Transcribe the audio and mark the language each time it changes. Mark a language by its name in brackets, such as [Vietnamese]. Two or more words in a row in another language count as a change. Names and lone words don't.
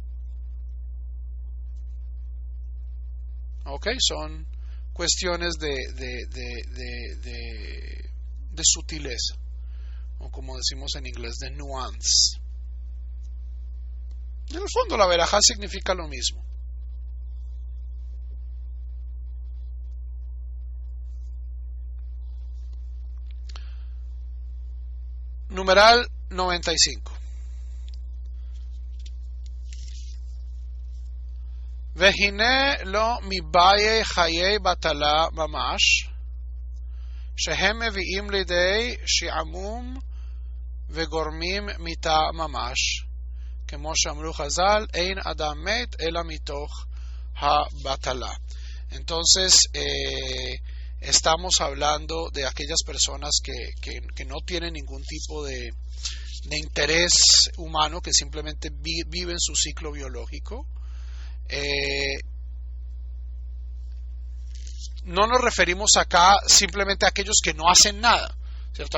[Spanish] Ok, son cuestiones de sutileza, o como decimos en inglés, de nuance. En el fondo la verajá significa lo mismo. Numeral 95. [Hebrew] והנה לא מבאי חיי בטלה ממש, שהם מביאים לידי שעמום וגורמים מיתה ממש, כמו שאמרו חז"ל, אין אדם מת אלא מתוך הבטלה. [Spanish] Entonces, estamos hablando de aquellas personas que no tienen ningún tipo de interés humano, que simplemente viven su ciclo biológico. No nos referimos acá simplemente a aquellos que no hacen nada, ¿cierto?